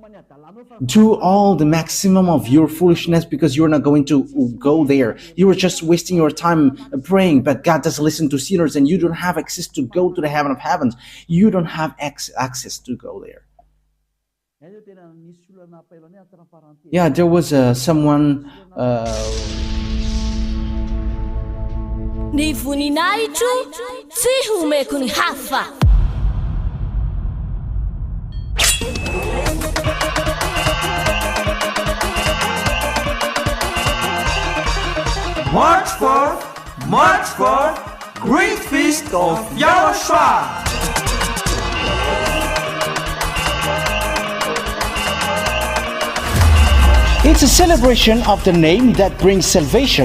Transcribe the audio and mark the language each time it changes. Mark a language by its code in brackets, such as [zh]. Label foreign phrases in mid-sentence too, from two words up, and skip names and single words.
[en] Do all the maximum of your foolishness because you're not going to go there. You are just wasting your time praying, but God doesn't listen to sinners and you don't have access to go to the heaven of heavens. You don't have access to go there. Yeah, there was someone [mg] Ny voninahitro tsy homeko ny hafa. [en] March 4th, Great Feast of YAHOSHUAH. It's a celebration of the name that brings salvation,